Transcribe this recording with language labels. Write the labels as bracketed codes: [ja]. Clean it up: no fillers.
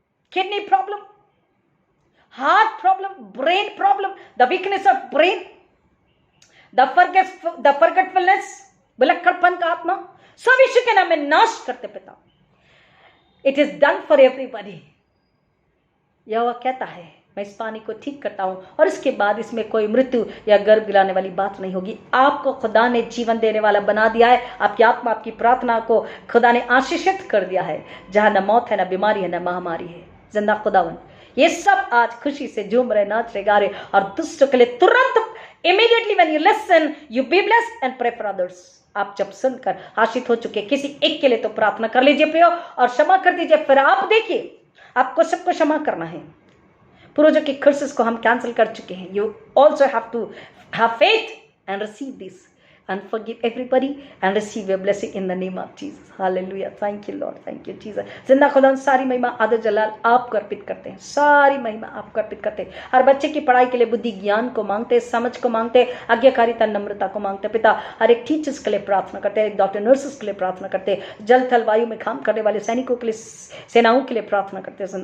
[en] kidney problem, heart problem, brain problem, the weakness of brain, the forgetfulness, [hi] विलक्षणपन का आत्मा, सब यीशु के नाम में नाश करते पिता. [en] It is done for everybody. [hi] यहोवा कहता है मैं इस पानी को ठीक करता हूं और इसके बाद इसमें कोई मृत्यु या गर्भ गिराने वाली बात नहीं होगी. आपको खुदा ने जीवन देने वाला बना दिया है. आपकी आत्मा, आपकी प्रार्थना को खुदा ने आशीषित कर दिया है. जहां न मौत है, न बीमारी है, न महामारी है. जिंदा खुदावन ये सब आज खुशी से झूम रहे, नाच रहे, गा रहे और दुष्टों के लिए तुरंत [en] immediately when you listen you be blessed and pray for others. [hi] आप जब सुनकर आशीष हो चुके किसी एक के लिए तो प्रार्थना कर लीजिए प्रियो और क्षमा कर दीजिए. फिर आप देखिए आपको सबको क्षमा करना है. पूर्वजों के कर्सेस को हम कैंसिल कर चुके हैं. [en] You also have to have faith and receive this and forgive everybody and receive your blessing in the name of Jesus. Hallelujah. Thank you Lord. Thank you Jesus. [hi] जिंदा खुदा सारी महिमा आदर जलाल आपको अर्पित करते हैं. सारी महिमा आपको अर्पित करते हैं. हर बच्चे की पढ़ाई के लिए बुद्धि ज्ञान को मांगते हैं, समझ को मांगते हैं, आज्ञाकारिता नम्रता को मांगते हैं पिता. हर एक टीचर्स के लिए प्रार्थना करते हैं, एक डॉक्टर नर्सेस के लिए प्रार्थना करते हैं, जल थल वायु में काम करने वाले सैनिकों के लिए, सेनाओं के लिए प्रार्थना करते हैं.